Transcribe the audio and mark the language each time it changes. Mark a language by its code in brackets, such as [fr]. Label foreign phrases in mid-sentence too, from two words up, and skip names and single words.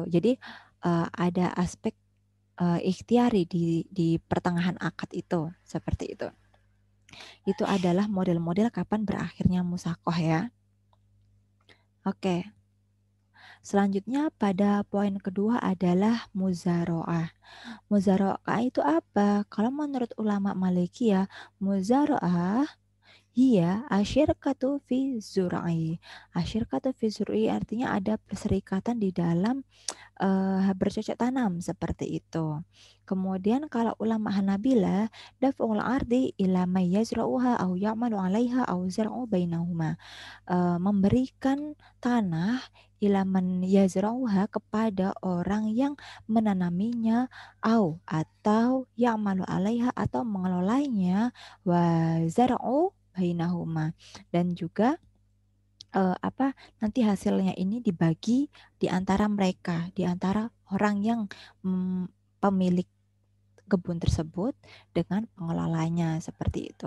[id] Jadi ada aspek ikhtiari di pertengahan akad itu seperti itu. Itu adalah model-model kapan berakhirnya musakoh ya. Oke. Selanjutnya pada poin kedua adalah muzaroah. Muzaroah itu apa? Kalau menurut ulama Malikiyah, [ar] muzaroah iya, الشركة في الزرع. الشركة في الزرع [id] artinya ada perserikatan di dalam bercocok tanam seperti itu. Kemudian kalau ulama Hanabila [ar] دفع الأرض إلى من يزرعها أو يعمل عليها والزرع بينهما. [id] Memberikan tanah [ar] إلى من يزرعها [id] kepada orang yang menanaminya atau [ar] يعمل عليها [id] atau mengelolanya [ar] والزرع بينهما, [id] dan juga nanti hasilnya ini dibagi di antara mereka, di antara orang yang pemilik kebun tersebut dengan pengelolanya seperti itu.